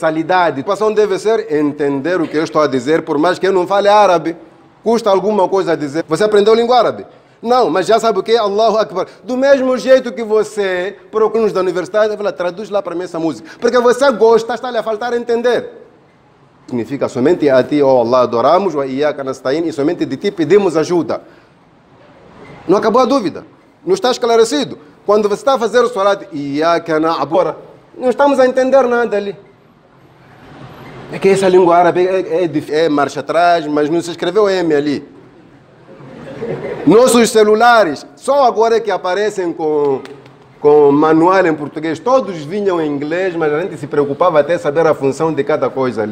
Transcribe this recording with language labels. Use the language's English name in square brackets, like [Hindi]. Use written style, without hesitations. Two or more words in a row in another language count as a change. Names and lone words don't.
[Portuguese] A situação deve ser entender o que eu estou a dizer, por mais que eu não fale árabe. Custa alguma coisa a dizer. Você aprendeu língua árabe? Não, mas já sabe o que? Allahu Akbar. Do mesmo jeito que você, por alguns da universidade, fala, traduz lá para mim essa música. Porque você gosta, está-lhe a faltar entender. Significa somente a ti, ó Allah, adoramos, [Arabic] وإياك نستعين, [Portuguese] e somente de ti pedimos ajuda. Não acabou a dúvida. Não está esclarecido. Quando você está a fazer o salat, [Arabic] إياك نعبد, [Portuguese] não estamos a entender nada ali. É que essa língua árabe é marcha atrás, mas não se escreveu M ali. Nossos celulares, só agora é que aparecem com manual em português. Todos vinham em inglês, mas a gente se preocupava até saber a função de cada coisa ali.